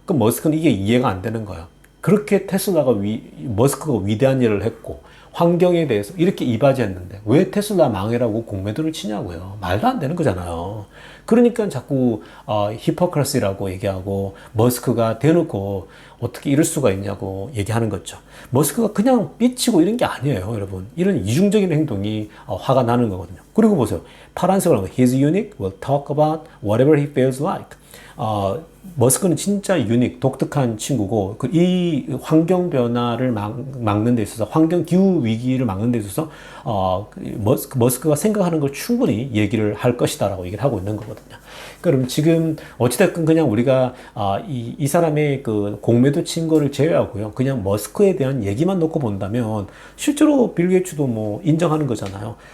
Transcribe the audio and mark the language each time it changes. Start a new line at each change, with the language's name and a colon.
Korean: 그 머스크는 이게 이해가 안 되는 거예요. 그렇게 테슬라가 머스크가 위대한 일을 했고 환경에 대해서 이렇게 이바지했는데 왜 테슬라 망해라고 공매도를 치냐고요. 말도 안 되는 거잖아요. 그러니까 자꾸 히포크라시라고 얘기하고 머스크가 대놓고 어떻게 이럴 수가 있냐고 얘기하는 거죠. 머스크가 그냥 삐치고 이런 게 아니에요, 여러분. 이런 이중적인 행동이 화가 나는 거거든요. 그리고 보세요. 파란색으로 하는 거.
English: He's unique. We'll talk about whatever he feels like.
Korean: 머스크는 진짜 유닉, 독특한 친구고 이 환경 변화를 막는 데 있어서 환경 기후 위기를 막는 데 있어서 머스크가 생각하는 걸 충분히 얘기를 할 것이다라고 얘기를 하고 있는 거거든요. 그럼 지금 어찌됐건 그냥 우리가 이 사람의 그 공매도 친 거를 제외하고요, 그냥 머스크에 대한 얘기만 놓고 본다면 실제로 빌 게이츠도 뭐 인정하는 거잖아요.